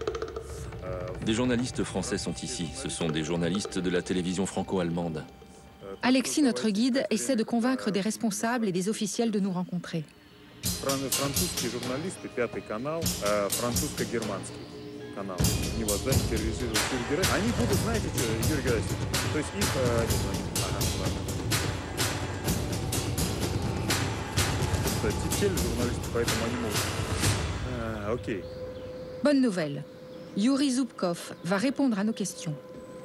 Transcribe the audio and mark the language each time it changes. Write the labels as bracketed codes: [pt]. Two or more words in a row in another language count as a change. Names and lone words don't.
[fr] Des journalistes français sont ici. Ce sont des journalistes de la télévision franco-allemande. Alexis, notre guide, essaie de convaincre des responsables et des officiels de nous rencontrer. [ru] Французские журналисты, Пятый канал, французско-германский канал. Они вас заинтересуют, они будут, знаете, что, Юрий Герасимович, то есть их... тележурналисты, поэтому они могут... Окей. [fr] Bonne nouvelle, Yuri Zubkov va répondre à nos questions.